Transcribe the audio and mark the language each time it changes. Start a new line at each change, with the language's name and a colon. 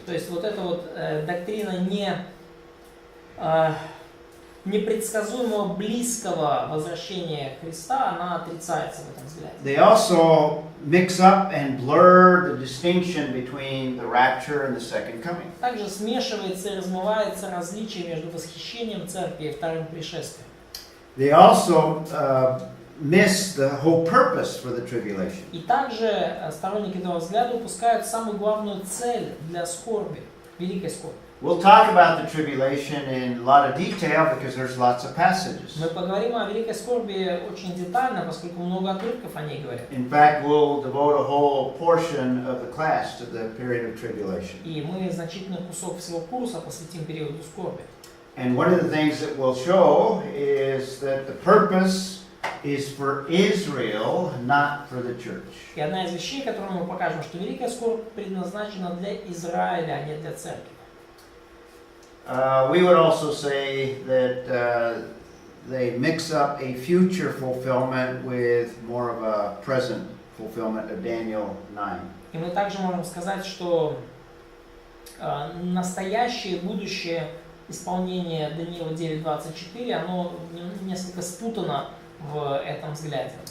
Russian: То есть вот эта вот доктрина непредсказуемого близкого возвращения Христа, она отрицается в этом взгляде.
English: They also mix up and blur the distinction between the rapture and the second coming.
Russian: Также смешивается и размывается различие между восхищением церкви и вторым пришествием.
English: They also miss the whole purpose for the tribulation.
Russian: И также сторонники этого взгляда упускают самую главную цель для скорби, великой скорби.
English: We'll talk about the tribulation in a lot of detail because there's lots of passages.
Russian: Мы поговорим о великой скорби очень детально, поскольку много отрывков о ней говорят.
English: In fact, we'll devote a whole portion of the class to the period of tribulation.
Russian: И мы значительный кусок всего курса посвятим периоду скорби.
English: And one of the things that we'll show is that the purpose is for Israel, not for the church.
Russian: И одна из вещей, которую мы покажем, что великая скорбь предназначена для Израиля, а не для церкви.
English: We would also say that they mix up a future fulfillment with more of a present fulfillment of Daniel 9.
Russian: И мы также можем сказать, что настоящее и будущее исполнение Даниила 9:24, оно несколько спутано в этом взгляде.